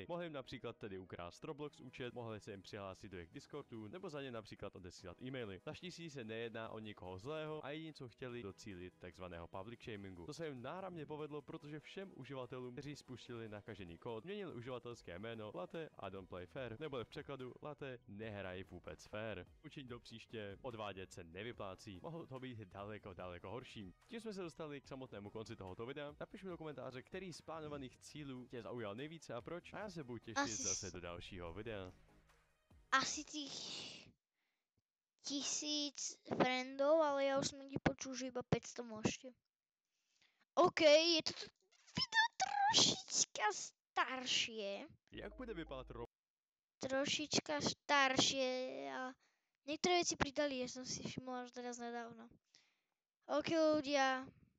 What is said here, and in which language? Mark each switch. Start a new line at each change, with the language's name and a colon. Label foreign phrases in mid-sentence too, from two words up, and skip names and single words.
Czech: Mohli jim například tedy ukrást Roblox účet, mohli se jim přihlásit do jejich Discordu, nebo za ně například odesílat e-maily. Naštěstí se nejedná o někoho zlého a jediné, co chtěli docílit takzvaného
English: public shamingu.
Czech: To se jim náramně povedlo, protože všem uživatelům, kteří spustili nakažený kód, měnili uživatelské jméno Latte a
English: don't play fair,
Czech: nebo v překladu Latte nehrají vůbec fair. Učit do příště, odvádět se nevyplácí, mohlo to být daleko horší. Tím jsme se dostali k samotnému konci tohoto videa. Napiš mi do komentáře, který z plánovaných cílů tě zaujal nejvíce a proč, a já se budu těšit zase do dalšího videa. Asi těch 1000 friendov, ale já už jsem někdy počul,
Slovak: že iba 500 môžete. OK, je to video trošička staršie.
Czech: Jak bude vypadat
Slovak: Trošička staršie a niektoré veci pridali, ja som si všimla až teraz nedávno. OK ľudia, čau.